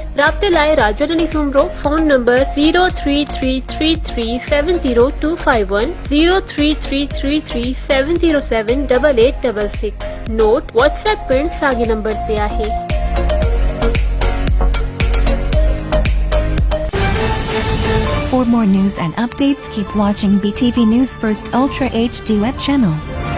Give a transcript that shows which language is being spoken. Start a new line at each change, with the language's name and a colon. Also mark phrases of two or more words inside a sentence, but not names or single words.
Sindhi: राब्ते लाइ राजधानी सोमरो, फोन नंबर 03333702510, 03333707886। नोट, व्हाट्सएप पिण साॻे नंबर ते आहे।
English: For more news and updates, keep watching BTV News First Ultra HD web channel.